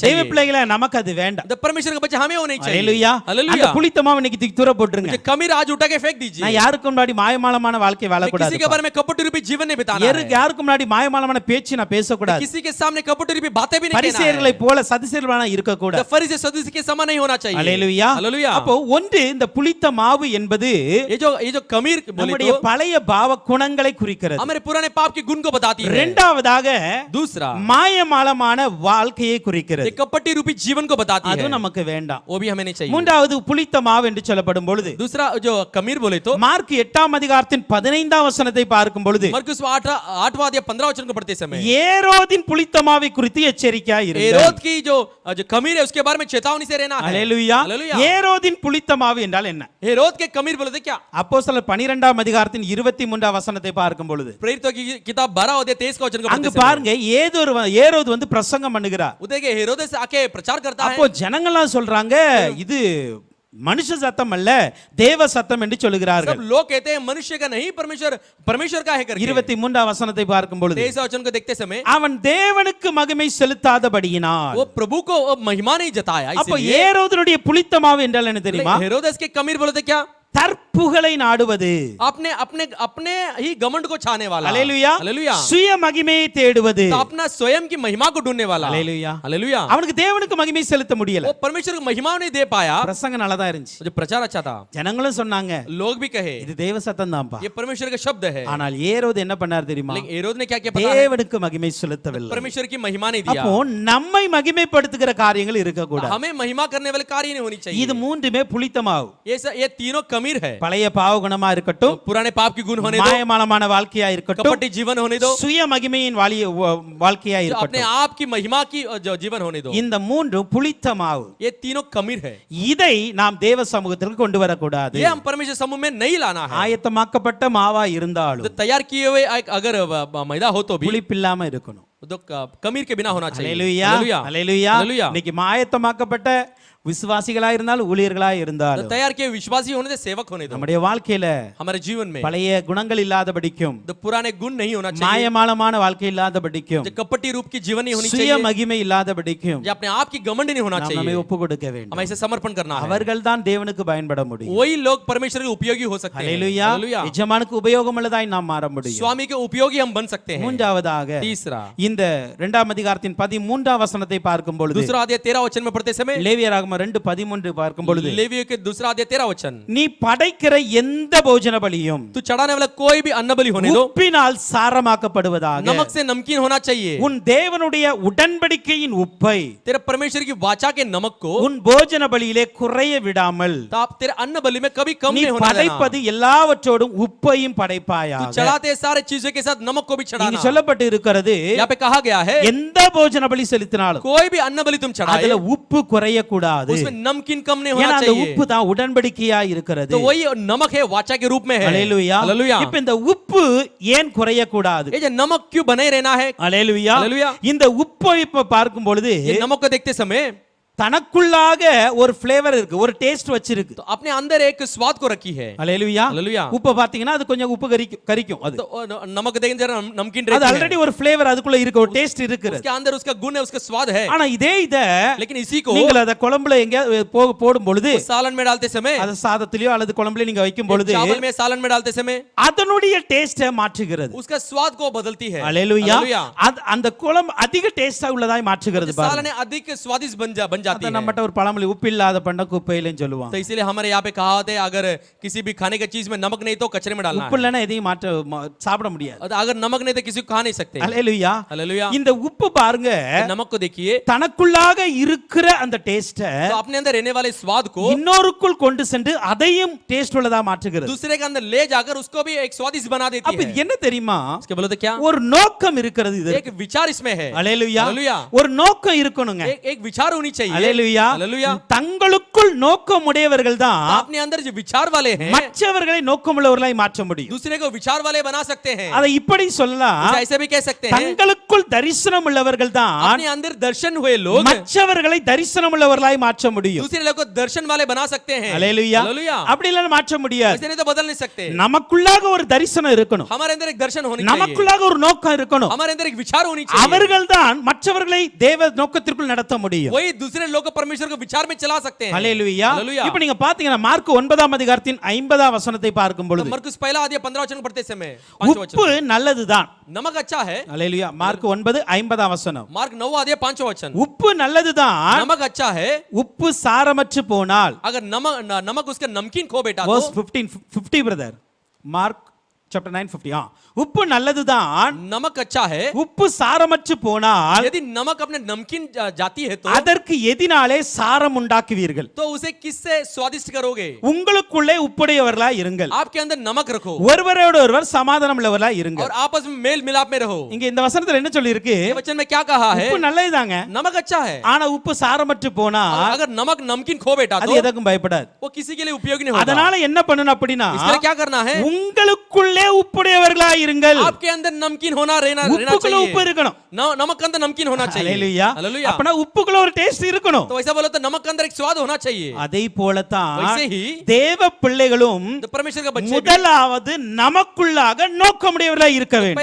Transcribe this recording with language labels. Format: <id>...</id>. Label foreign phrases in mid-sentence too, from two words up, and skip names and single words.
<ta>தெய்வ</ta> <hi>चाहिए.</hi> <ta>பிள்ளைகளே, நமக்கு அது வேண்டாம்.</ta> <hi>तो परमेश्वर के बच्चे हमें वो नहीं चाहिए.</hi> <ta>ஹalleluya. அந்த</ta> <hi>हालेलुया.</hi> <ta>புளித்த மாவு இன்னைக்கு தூக்கி தூர போட்டுருங்க.</ta> <hi>जो कमीर आज उठा के फेंक दीजिए.</hi> <ta>நான் யாருக்கு முன்னாடி மாயமாலமான வாழ்க்கை வாழக்கூடாது.</ta> <hi>किसी के बारे में कपटी रूपी जीवन नहीं बिताना है.</hi> <ta>யாருக்கு முன்னாடி மாயமாலமான பேச்சு நான் பேசக்கூடாது.</ta> <hi>किसी के सामने कपटी रूपी बातें भी नहीं कहना</hi> <ta>பரிசேயர்களை</ta> <hi>है.</hi> <ta>போல சதுசேயர்களான இருக்க</ta> <hi>तो</hi> <ta>கூடாது.</ta> <hi>फरीसी सदूसी के समान नहीं होना चाहिए.</hi> <ta>ஹalleluya.</ta> <hi>हालेलुया.</hi> <ta>அப்போ ஒன்று, இந்த புளித்த மாவு என்பது</ta> <hi>ये जो कमीर बोले</hi> <ta>நம்முடைய</ta> <hi>तो</hi> <ta>பழைய பாவ குணங்களை குறிக்கிறது.</ta> <hi>हमारे पुराने पाप के गुण को बताती है.</hi> <ta>இரண்டாவதாக</ta> <hi>दूसरा,</hi> <ta>மாயமாலமான வாழ்க்கையை குறிக்கிறது.</ta> <hi>ये कपटी रूपी जीवन को बताती</hi> <ta>அது</ta> <hi>है.</hi> <ta>நமக்கு வேண்டாம்.</ta> <hi>वो भी हमें नहीं चाहिए.</hi> <ta>மூன்றாவது புளித்த மாவு என்று சொல்லப்படும் பொழுது</ta> <hi>दूसरा जो कमीर बोले तो</hi> <ta>மார்க் 8ஆம் அதிகாரத்தின் 15ஆம் வசனத்தை பார்க்கும் பொழுது</ta> <hi>मरकुस 8वां अध्याय 15 वचन को पढ़ते समय</hi> <ta>ஏரோதின் புளித்த மாவை குறித்து எச்சரிக்கையாய் இருங்கள்.</ta> <hi>हेरोद की जो कमीर है उसके बारे में चेतावनी से रहना है.</hi> <ta>ஹalleluya.</ta> <hi>हालेलुया.</hi> <ta>ஏரோதின் புளித்த மாவு என்றால் என்ன?</ta> <hi>हेरोद के कमीर बोले तो क्या?</hi> <ta>அப்போஸ்தலர் 12ஆம் அதிகாரத்தின் 23ஆம் வசனத்தை பார்க்கும் பொழுது</ta> <hi>प्रेरितों की किताब 12 अध्याय 23 का वचन को</hi> <ta>அங்க</ta> <hi>पढ़ते समय</hi> <ta>பாருங்க, ஏரோது பிரசங்கம் பண்ணுகிறார்.</ta> <hi>उधर के हेरोदेस आके प्रचार करता है.</hi> <ta>அப்போ ஜனங்கள்லாம் சொல்றாங்க, இது மனுஷ சத்தம் அல்ல, தேவ சத்தம் என்று சொல்லுகிறார்கள்.</ta> <hi>सब लोग कहते हैं मनुष्य का नहीं, परमेश्वर का है करके.</hi> <ta>23ஆம் வசனத்தை பார்க்கும் பொழுது</ta> <hi>23 वचन को देखते समय</hi> <ta>அவன் தேவனுக்கு மகிமை செலுத்தாதபடியினால்,</ta> <hi>वो प्रभु को महिमा नहीं जताया.</hi> <ta>அப்போ</ta> <hi>इसलिए</hi> <ta>ஏரோதுடைய புளித்த மாவு என்றால் என்ன தெரியுமா?</ta> <hi>हेरोदेस के कमीर बोले तो क्या?</hi> <ta>தற்புகழை நாடுவது.</ta> <hi>अपने अपने अपने ही घमंड को छाने वाला.</hi> <ta>ஹalleluya.</ta> <hi>हालेलुया.</hi> <ta>சுய மகிமையை தேடுவது.</ta> <hi>तो अपना स्वयं की महिमा को ढूंढने वाला.</hi> <ta>ஹalleluya.</ta> <hi>हालेलुया.</hi> <ta>அவனுக்கு தேவனுக்கு மகிமை செலுத்த முடியல.</ta> <hi>वो परमेश्वर को महिमा नहीं दे पाया.</hi> <ta>பிரசங்கம் நல்லா தான் இருந்துச்சு,</ta> <hi>जो प्रचार अच्छा था,</hi> <ta>ஜனங்களும் சொன்னாங்க</ta> <hi>लोग भी कहे</hi> <ta>இது தேவ சத்தம் தான்ப்பா.</ta> <hi>ये परमेश्वर का शब्द है.</hi> <ta>ஆனால் ஏரோது என்ன பண்ணார் தெரியுமா?</ta> <hi>लेकिन हेरोद ने क्या किया पता है?</hi> <ta>தேவனுக்கு மகிமை செலுத்தவில்லை.</ta> <hi>परमेश्वर की महिमा नहीं दिया.</hi> <ta>அப்போ நம்மை மகிமைப்படுத்துகிற காரியங்கள் இருக்க கூடாது.</ta> <hi>हमें महिमा करने वाले कार्य नहीं होनी चाहिए.</hi> <ta>இது மூன்றுமே புளித்த மாவு.</ta> <hi>ये तीनों कमीर है.</hi> <ta>பழைய பாவ குணமா இருக்கட்டும்,</ta> <hi>पुराने पाप की गुण होने दो,</hi> <ta>மாயமாலமான வாழ்க்கையா இருக்கட்டும்,</ta> <hi>कपटी जीवन होने दो,</hi> <ta>சுய மகிமையின் வாழ்க்கையா</ta> <hi>अपने</hi> <ta>இருக்கட்டும்,</ta> <hi>आप की महिमा की जो जीवन होने दो,</hi> <ta>இந்த மூன்று புளித்த மாவு.</ta> <hi>ये तीनों कमीर है.</hi> <ta>இதை நாம் தேவ சமூகத்திற்கு கொண்டு வரக்கூடாது.</ta> <hi>ये हम परमेश्वर समूह में नहीं लाना है.</hi> <ta>ஆயத்தமாக்கப்பட்ட மாவா</ta> <hi>तो</hi> <ta>இருந்தாலும்</ta> <hi>तैयार किए हुए अगर मैदा हो तो भी</hi> <ta>புளிப்பில்லாம இருக்கணும்.</ta> <hi>तो कमीर के बिना होना चाहिए.</hi> <ta>ஹalleluya.</ta> <hi>हालेलुया.</hi> <ta>ஹalleluya.</ta> <hi>हालेलुया.</hi> <ta>இன்னைக்கு ஆயத்தமாக்கப்பட்ட விசுவாசிகளா இருந்தாலும் ஊழியர்களா</ta> <hi>तो</hi> <ta>இருந்தாலும்</ta> <hi>तैयार किए विश्वासी होने दे, सेवक होने दो.</hi> <ta>நம்முடைய வாழ்க்கையில</ta> <hi>हमारे जीवन में</hi> <ta>பழைய குணங்கள் இல்லாதபடிக்கும்,</ta> <hi>तो पुराने गुण नहीं होना चाहिए.</hi> <ta>மாயமாலமான வாழ்க்கை இல்லாதபடிக்கும்,</ta> <hi>जो कपटी रूप की जीवन नहीं होनी</hi> <ta>சுய</ta> <hi>चाहिए.</hi> <ta>மகிமை இல்லாதபடிக்கும்</ta> <hi>जो अपने आप की घमंड नहीं होना</hi> <ta>நாம் நம்மை</ta> <hi>चाहिए.</hi> <ta>ஒப்பு கொடுக்க</ta> <hi>हमें</hi> <ta>வேண்டும்.</ta> <hi>इसे समर्पण करना है.</hi> <ta>அவர்கள் தான் தேவனுக்கு பயன்பட முடியும்.</ta> <hi>वही लोग परमेश्वर के उपयोगी हो सकते हैं.</hi> <ta>ஹalleluya.</ta> <hi>हालेलुया.</hi> <ta>எஜமானுக்கு உபயோகம் உள்ளதாய் நாம் மாற முடியும்.</ta> <hi>स्वामी के उपयोगी हम बन सकते हैं.</hi> <ta>மூன்றாவதாக</ta> <hi>तीसरा,</hi> <ta>இந்த 2ஆம் அதிகாரத்தின் 13ஆம் வசனத்தை பார்க்கும் பொழுது,</ta> <hi>दूसरा अध्याय 13 वचन में पढ़ते समय,</hi> <ta>லேவியராகமம் 2:13 பார்க்கும் பொழுது,</ta> <hi>लेवियों के दूसरा अध्याय 13 वचन,</hi> <ta>நீ படைக்கிற எந்த போஜன பலியும்</ta> <hi>तू चढ़ाने वाला कोई भी अन्न बलि होने दो,</hi> <ta>உப்பினால் சாரமாக்கப்படுவதாக,</ta> <hi>नमक से नमकीन होना चाहिए.</hi> <ta>உன் தேவனுடைய உடன்படிக்கையின் உப்பை</ta> <hi>तेरे परमेश्वर की वाचा के नमक को</hi> <ta>உன் போஜன பலியிலே குறைய விடாமல்,</ta> <hi>तो आप तेरे अन्न बलि में कभी कम</hi> <ta>நீ</ta> <hi>नहीं होना देना.</hi> <ta>படைப்பது எல்லாவற்றோடும் உப்பையும்</ta> <hi>तू</hi> <ta>படைப்பாயாக.</ta> <hi>चढ़ाते सारे चीजों के साथ नमक को भी</hi> <ta>இங்கு</ta> <hi>चढ़ाना.</hi> <ta>சொல்லப்பட்டு இருக்கிறது,</ta> <hi>यहाँ पे कहा गया है</hi> <ta>எந்த போஜன பலி செலுத்தினாலும்</ta> <hi>कोई भी अन्न बलि तुम चढ़ाए</hi> <ta>அதுல உப்பு குறைய கூடாது.</ta> <hi>उसमें नमकीन कम नहीं</hi> <ta>ஏன்னா</ta> <hi>होना</hi> <ta>அந்த</ta> <hi>चाहिए</hi> <ta>உப்பு தான் உடன்படிக்கையா இருக்கிறது.</ta> <hi>तो वही नमक है वाचा के रूप में है</hi> <ta>அல்லேலூயா.</ta> <hi>हालेलुया</hi> <ta>இப்ப இந்த உப்பு ஏன் குறைய கூடாது?</ta> <hi>ये जो नमक क्यों बने रहना है</hi> <ta>அல்லேலூயா.</ta> <hi>हालेलुया</hi> <ta>இந்த உப்பை இப்ப பார்க்கும் பொழுது</ta> <hi>ये नमक को देखते समय</hi> <ta>தனக்குள்ளாக ஒரு ஃப்ளேவர் இருக்கு, ஒரு டேஸ்ட் வச்சிருக்கு.</ta> <hi>तो अपने अंदर एक स्वाद को रखी है</hi> <ta>அல்லேலூயா.</ta> <hi>हालेलुया</hi> <ta>உப்பு பாத்தீங்கன்னா அது கொஞ்சம் உப்பு கரிக்கும் அது.</ta> <hi>तो नमक देखें जरा नमकीन</hi> <ta>அது</ta> <hi>रहती है</hi> <ta>ஆல்ரெடி ஒரு ஃப்ளேவர் அதுக்குள்ள இருக்கு, ஒரு டேஸ்ட் இருக்கு.</ta> <hi>उसके अंदर उसका गुण है उसका स्वाद है</hi> <ta>ஆனா இதே இத</ta> <hi>लेकिन इसी को</hi> <ta>நீங்கள் அத குழம்புல எங்க போடும் பொழுது</ta> <hi>सालन में डालते समय</hi> <ta>அது சாதத்திலயோ அல்லது குழம்புல நீங்க வைக்கும் பொழுது</ta> <hi>चावल में सालन में डालते समय</hi> <ta>அதனுடைய டேஸ்டை மாற்றுகிறது.</ta> <hi>उसका स्वाद को बदलती है</hi> <ta>அல்லேலூயா.</ta> <hi>हालेलुया</hi> <ta>அந்த குழம்பு அதிக டேஸ்டா உள்ளதாய் மாற்றுகிறது பாருங்க.</ta> <hi>सालन अधिक स्वादिष्ट बन जाती</hi> <ta>அத</ta> <hi>है</hi> <ta>நம்மட்ட ஒரு பழமொழி உப்பு இல்லாத பண்ட குப்பையிலன்னு சொல்லுவாங்க.</ta> <hi>तो इसीलिए हमारे यहाँ पे कहावत है अगर किसी भी खाने की चीज में नमक नहीं तो कचरे में डालना</hi> <ta>உப்பு இல்லனா எதையும் சாப்பிட முடியாது.</ta> <hi>है अगर नमक नहीं तो किसी को खा नहीं सकते</hi> <ta>அல்லேலூயா.</ta> <hi>हालेलुया</hi> <ta>இந்த உப்பு பாருங்க</ta> <hi>नमक को देखिए</hi> <ta>தனக்குள்ளாக இருக்கிற அந்த டேஸ்டை</ta> <hi>तो अपने अंदर रहने वाले स्वाद को</hi> <ta>இன்னொருக்குள் கொண்டு சென்று அதையும் டேஸ்ட் உள்ளதா மாற்றுகிறது.</ta> <hi>दूसरे के अंदर ले जाकर उसको भी एक स्वादिष्ट बना देती</hi> <ta>அப்ப</ta> <hi>है</hi> <ta>இது என்ன தெரியுமா?</ta> <hi>इसके बोलो तो क्या</hi> <ta>ஒரு நோக்கம் இருக்கிறது இது.</ta> <hi>एक विचार इसमें है</hi> <ta>அல்லேலூயா.</ta> <hi>हालेलुया</hi> <ta>ஒரு நோக்கம் இருக்கணுங்க.</ta> <hi>एक विचार होनी चाहिए</hi> <ta>அல்லேலூயா.</ta> <hi>हालेलुया</hi> <ta>தங்களுக்குள் நோக்கம் உடையவர்கள் தான்</ta> <hi>अपने अंदर जो विचार वाले हैं</hi> <ta>மற்றவர்களை நோக்கமுள்ளவர்களாய் மாற்ற முடியும்.</ta> <hi>दूसरे को विचार वाले बना सकते हैं</hi> <ta>அதை இப்படி சொல்லலாம்,</ta> <hi>उसे ऐसे भी कह सकते हैं</hi> <ta>தங்களுக்குள் தரிசனம் உள்ளவர்கள் தான்</ta> <hi>अपने अंदर दर्शन हुए लोग</hi> <ta>மற்றவர்களை தரிசனம் உள்ளவர்களாய் மாற்ற முடியும்.</ta> <hi>दूसरे लोग को दर्शन वाले बना सकते हैं</hi> <ta>அல்லேலூயா.</ta> <hi>हालेलुया</hi> <ta>அப்படி இல்ல மாற்ற முடியாது.</ta> <hi>ऐसे नहीं तो बदल नहीं सकते</hi> <ta>நமக்குள்ளாக ஒரு தரிசனம் இருக்கணும்,</ta> <hi>हमारे अंदर एक दर्शन होनी चाहिए</hi> <ta>நமக்குள்ளாக ஒரு நோக்கம் இருக்கணும்.</ta> <hi>हमारे अंदर एक विचार होनी चाहिए</hi> <ta>அவர்கள் தான் மற்றவர்களை தேவ நோக்கத்திற்குள் நடத்த முடியும்.</ta> <hi>वही दूसरे लोग को परमेश्वर को विचार में चला सकते हैं</hi> <ta>அல்லேலூயா.</ta> <hi>हालेलुया</hi> <ta>இப்போ நீங்க பாத்தீங்கன்னா மார்க் 9ஆம் அதிகாரத்தின் 50ஆம் வசனத்தை பார்க்கும் பொழுது</ta> <hi>मरकुस पहला अध्याय 15 वचन पढ़ते समय 5</hi> <ta>உப்பு</ta> <hi>वचन</hi> <ta>நல்லதுதான்.</ta> <hi>नमक अच्छा है</hi> <ta>அல்லேலூயா. மார்க் 9:50ஆம் வசனம்.</ta> <hi>मार्क 9 अध्याय 5 वचन</hi> <ta>உப்பு நல்லதுதான்,</ta> <hi>नमक अच्छा है</hi> <ta>உப்பு சாரமற்று போனால்.</ta> <hi>अगर नमक उसका नमकीन खो बेटा verse तो</hi> <ta>50 பிரதர். மார்க் chapter 9:50. உப்பு நல்லதுதான்,</ta> <hi>नमक अच्छा है</hi> <ta>உப்பு சாரமற்று போனால்</ta> <hi>यदि नमक अपने नमकीन जाती है तो</hi> <ta>அதற்கு எதினாலே சாரம் உண்டாக்குவீர்கள்.</ta> <hi>तो उसे किससे स्वादिष्ट करोगे</hi> <ta>உங்களுக்குள்ளே உப்புடையவர்களாய் இருங்கள்,</ta> <hi>आपके अंदर नमक रखो</hi> <ta>ஒருவரோடு ஒருவர் சமாதானம் உள்ளவர்களாய்</ta> <hi>और</hi> <ta>இருங்கள்.</ta> <hi>आपस में मेल मिलाप में रहो</hi> <ta>இங்க இந்த வசனத்துல என்ன சொல்லி இருக்கு?</ta> <hi>ये वचन में क्या कहा है</hi> <ta>உப்பு நல்லதுதாங்க,</ta> <hi>नमक अच्छा है</hi> <ta>ஆனா உப்பு சாரமற்று போனா</ta> <hi>अगर नमक नमकीन खो बेटा</hi> <ta>அது</ta> <hi>तो</hi> <ta>எதற்கும் பயப்படாது.</ta> <hi>वो किसी के लिए उपयोगी नहीं होगा</hi> <ta>அதனால என்ன பண்ணணும் அப்படின்னா</ta> <hi>इसके लिए क्या करना है</hi> <ta>உங்களுக்குள்ளே உப்புடையவர்களாய் இருங்கள்.</ta> <hi>आपके अंदर नमकीन होना रहना</hi> <ta>உப்புக்குள்ள உப்பு</ta> <hi>चाहिए</hi> <ta>இருக்கணும்.</ta> <hi>नमक के अंदर नमकीन होना चाहिए</hi> <ta>அல்லேலூயா.</ta> <hi>हालेलुया</hi> <ta>அப்பனா உப்புக்குள்ள ஒரு டேஸ்ட் இருக்கணும்.</ta> <hi>तो ऐसा बोलो तो नमक के अंदर एक स्वाद होना चाहिए</hi> <ta>அதை போலத்தான்</ta> <hi>वैसे ही</hi> <ta>தேவ பிள்ளைகளும்</ta> <hi>तो परमेश्वर का बच्चे भी</hi> <ta>முதலாவது நமக்குள்ளாக நோக்கமுடையவர்களாய் இருக்க வேண்டும்.</ta>